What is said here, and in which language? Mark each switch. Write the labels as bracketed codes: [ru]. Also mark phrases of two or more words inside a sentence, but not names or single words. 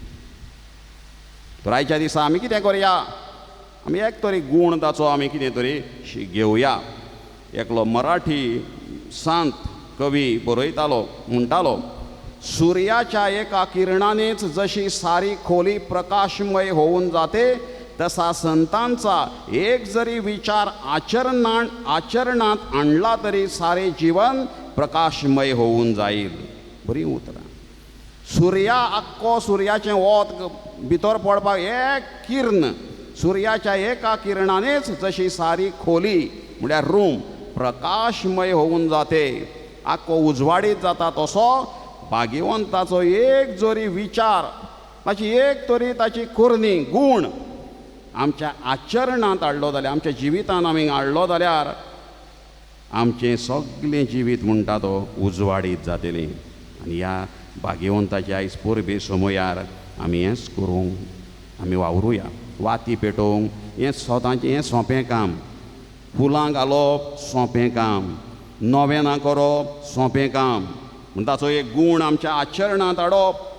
[kok] तर आयच्या दिसा आमी कितें करया आमी एक तरी गूण ताचो आमी कितें तरी घेवया एकलो मराठी संत कवी बरयतालो म्हणटालो [mr] सुर्याच्या एका किरणानेच जशी सारी खोली प्रकाशमय होऊन जाते [kok] तसा [mr] संतांचा एक जरी विचार आचरणात आणला तरी सारे जीवन प्रकाशमय होऊन जाईल [kok] बरी उतरां सुर्या आख्खो सुर्याचें वत भितर पडपाक एक किर्ण सुर्याच्या एका [mr] किरणानेच जशी सारी खोली म्हळ्यार रूम प्रकाशमय होऊन जाते [kok] आख्खो उजवाडीत जाता तसो भाग्यवंताचो एक जरी विचार ताची एक तरी ताची कुर्णी गूण आमच्या आचरणांत हाडलो जाल्यार आमच्या जिवितांत आमी हाडलो जाल्यार आमचें सगळें जिवीत म्हणटा तो उजवाडीत जातलें आनी ह्या भाग्यवंताच्या आयज परबे समयार आमी हेंच करूंक आमी वावरुया वाती पेटोवंक हें स्वताचें हें सोंपें काम फुलां घालप सोंपें काम नोवेनां करप सोंपें काम म्हण ताचो एक गूण आमच्या आचरणांत हाडप